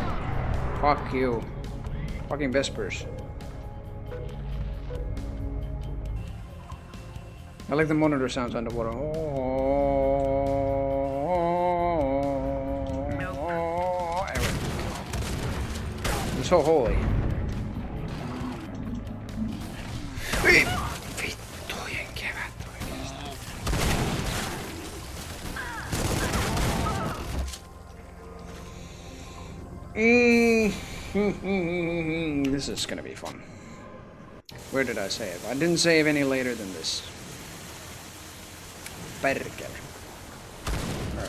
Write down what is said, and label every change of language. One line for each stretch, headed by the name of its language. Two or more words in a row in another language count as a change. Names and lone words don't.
English: Fuck you. Fucking Vespers. I like the monitor sounds underwater. Oh, anyway. It's so holy.
Finnish: Vittujen kevät oikeesti.
English: This is gonna be fun. Where did I save? I didn't save any later than this. Perkele. Alright.